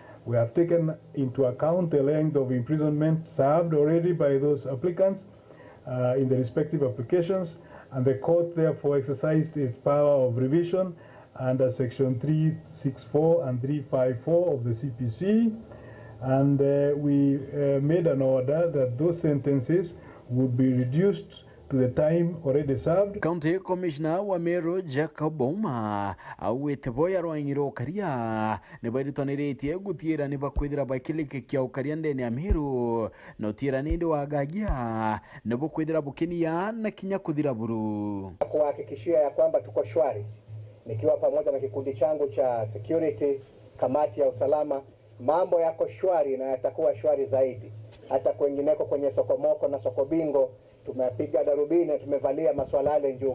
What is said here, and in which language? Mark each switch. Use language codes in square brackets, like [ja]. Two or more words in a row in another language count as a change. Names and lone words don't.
[en] We have taken into account the length of imprisonment served already by those applicants in the respective applications, and the court therefore exercised its power of revision under section 364 and 354 of the CPC, and we made an order that those sentences would be reduced to the time already served. County Commissioner [mer] wa MERU Jacob Abungwa awite boya rwanyiro karia ne baritoniretie gutiera ne bakwithira bakilike kya ukaria ndene ya MERU no tira ninde wagagia ne bukwithira bukinia na kinya kuthira buru [sw] kuhakikishia ya kwamba tuko shwari nikiwa pamoja na kikundi changu cha security, kamati ya usalama. Mambo yako shwari na yatakuwa shwari zaidi. Hata kwengineko kwenye sokomoko na soko bingo tumepiga darubini, tumevalia maswalale njuga.